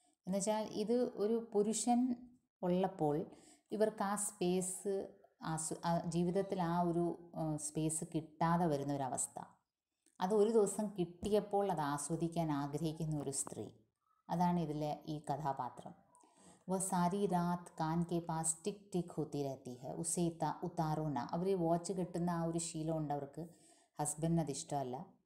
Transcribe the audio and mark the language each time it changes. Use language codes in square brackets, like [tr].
[ml] എന്നുവെച്ചാൽ ഇത് ഒരു പുരുഷൻ ഉള്ളപ്പോൾ ഇവർക്ക് ആ സ്പേസ് ജീവിതത്തിൽ ആ ഒരു സ്പേസ് കിട്ടാതെ വരുന്നൊരവസ്ഥ. അത് ഒരു ദിവസം കിട്ടിയപ്പോൾ അത് ആസ്വദിക്കാൻ ആഗ്രഹിക്കുന്ന ഒരു സ്ത്രീ, അതാണ് ഇതിലെ ഈ കഥാപാത്രം. [hi] वह सारी रात कान के पास टिक टिक होती रहती है, उसे उतारो ना. [ml] അവർ വാച്ച് കെട്ടുന്ന ആ ഒരു ശീലമുണ്ട് അവർക്ക്. ഹസ്ബൻഡിന് അത് ഇഷ്ടമല്ല.